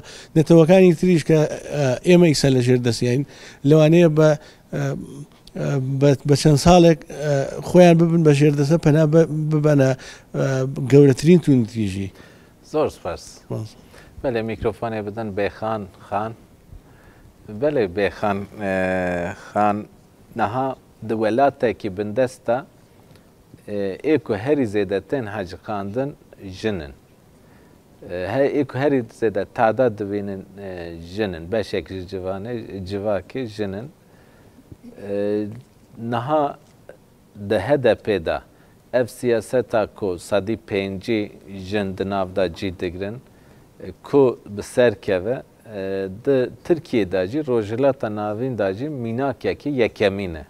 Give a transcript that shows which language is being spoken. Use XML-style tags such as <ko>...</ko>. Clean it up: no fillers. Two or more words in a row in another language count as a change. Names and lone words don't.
<ckb>نەتەوەکانی تریش کە ئێمە ئیسا لە ژێردەسیین لەوانەیە بە چەند ساڵێک خۆیان ببن بە ژێردەسە پەنا ببەنە گەورەترین توندوتیژی. زۆر سپاس. بەڵێ میکرۆفۆنێ بدەن بێخان خان.</ckb> <ku>بەڵێ بێخان خان نەها di welatekî bindest e ê ku herî zêdetin hecixandin jinin. Ê ku herî zêde tadat dibînin jinin, beşek ji civakê jinin. Niha di HDP da ev siyaseta ku sedî pêncî jin di nav da cî digirin ku bi ser keve di Tirkiye da jî rojhilata navîn da jî mînakekî yekemîn e.</ku>